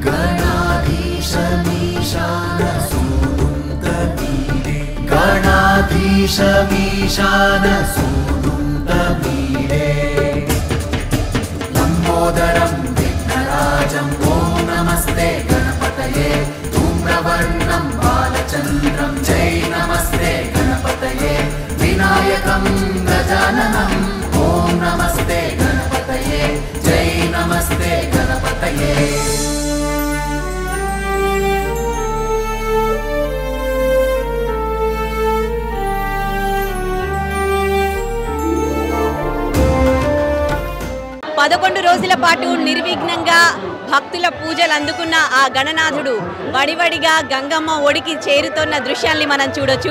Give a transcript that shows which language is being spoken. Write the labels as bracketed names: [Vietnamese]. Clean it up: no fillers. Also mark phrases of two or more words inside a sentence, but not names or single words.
[Sanskrit] गणाधीशमीशानसूनुन्तमीरे लम्बोदरं विघ्नराजं ॐ नमस्ते गणपतये धूम्रवर्णं बालचन्द्रं जय नमस्ते गणपतये विनायकं गजाननं ॐ नमस्ते गणपतये जय नमस्ते गणपतये [Telugu] పదకొండు రోజుల పాటు నిర్విఘ్నంగా భక్తుల పూజలు అందుకున్న ఆ గణనాథుడు వడివడిగా గంగమ్మ ఒడికి చేరుతున్న దృశ్యాల్ని మనం చూడొచ్చు.